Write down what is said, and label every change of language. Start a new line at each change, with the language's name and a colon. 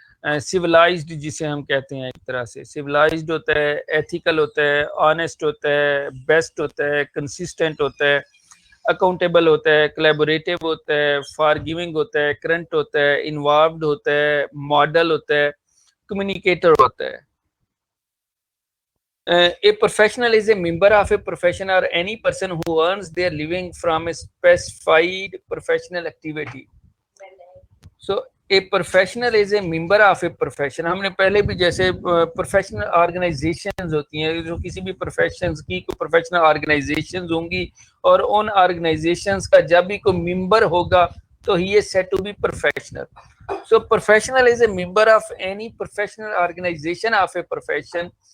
Urdu: Civilised جسے ہم کہتے ہیں، ایک طرح سے سویلائزڈ ہوتا ہے، ایتھیکل ہوتا ہے، آنیسٹ ہوتا ہے، بیسٹ ہوتا ہے، کنسسٹنٹ ہوتا ہے، اکاؤنٹیبل ہوتا ہے، کولیبوریٹو ہوتا ہے، فار گیونگ ہوتا ہے، کرنٹ ہوتا ہے، انوالوڈ ہوتا ہے، ماڈل ہوتا ہے، کمیونیکیٹر ہوتا ہے۔
English: A professional is a member of a profession or any person who earns their living from a specified professional activity. So a professional is a member of a profession.
Urdu: ہم نے پہلے بھی جیسے professional organisations ہوتی ہیں، جو کسی بھی پروفیشنز کی پروفیشنل آرگنائزیشنز ہوں گی، اور ان آرگنائزیشنز کا جب بھی کوئی ممبر ہوگا تو
English: he is said to be professional. So professional is a member of any professional organization of a profession.